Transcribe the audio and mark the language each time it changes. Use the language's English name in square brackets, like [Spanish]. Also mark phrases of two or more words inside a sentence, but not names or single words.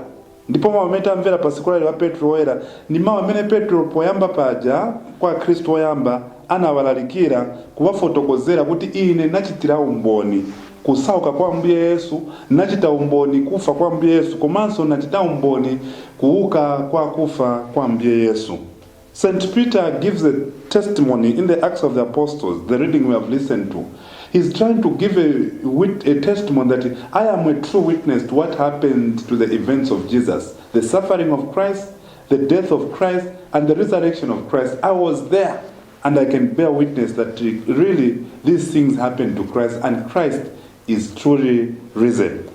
[Nyanja] Ndipo mawu amene tamvera pa siku la lero a Petro woyera ndi mawu amene Petro poyamba paja kwa Khristu woyamba anawalalikira kuwafotokozera kuti ine nachitira umboni kusauka kwa Ambuye Yesu, nachita umboni kufa kwa Ambuye Yesu, komanso nachita umboni kuuka kwa kufa kwa Ambuye Yesu. [English] St. Peter gives a testimony in the Acts of the Apostles, the reading we have listened to. He's trying to give a testimony that I am a true witness to what happened to the events of Jesus, the suffering of Christ, the death of Christ, and the resurrection of Christ. I was there, and I can bear witness that really these things happened to Christ, and Christ is truly risen.